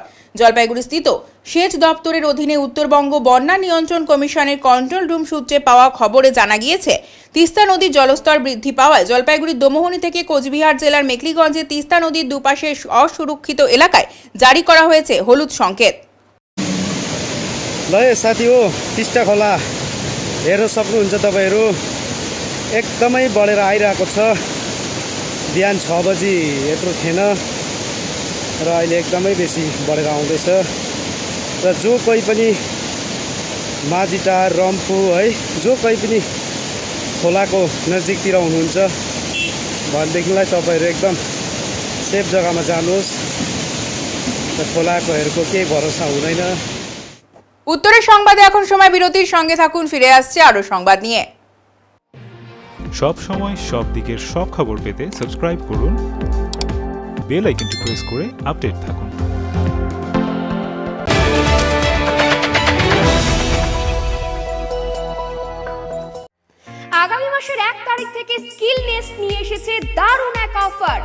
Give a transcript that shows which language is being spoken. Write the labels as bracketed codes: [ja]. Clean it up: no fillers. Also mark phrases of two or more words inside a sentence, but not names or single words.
[bn] জলপাইগুড়ি স্থিত সেচ দপ্তরের অধীনে উত্তরবঙ্গ বন্যা নিয়ন্ত্রণ কমিশনের কন্ট্রোল রুম সূত্রে পাওয়া খবরে জানা গিয়েছে, তিস্তা নদীর জলস্তর বৃদ্ধি পাওয়ায় জলপাইগুড়ির দোমোহনি থেকে কোচবিহার জেলার মেখলিগঞ্জে তিস্তা নদীর দুপাশে অসুরক্ষিত এলাকায় জারি করা হয়েছে হলুদ সংকেত। [ne] साथी हो टिस्टा खोला हेर्न सक्नुहुन्छ तपाईहरू, एकदमै बढेर आइरहेको छ। बिहान 6 बजी यत्रो थिएन र अहिले एकदमै बेसी बढेर आउँदैछ। र जो कोही पनि माझीटार, रम्फू है, जो कोही पनि खोलाको नजिकतिर हुनुहुन्छ भनेदेखिलाई तपाईहरू एकदम सेफ जग्गामा जानुहोस्। र खोलाकोहरूको केही भरोसा हुँदैन। [bn] উত্তরের সংবাদে এখন সময় বিরতির, সঙ্গে থাকুন, ফিরে আসছে আরো সংবাদ নিয়ে। সব সময় সব দিকের সব খবর পেতে সাবস্ক্রাইব করুন, বেল আইকনটি প্রেস করে আপডেট থাকুন। আগামী মাসের 1 তারিখ থেকে স্কিল নেস্ট নিয়ে এসেছে দারুণ এক অফার।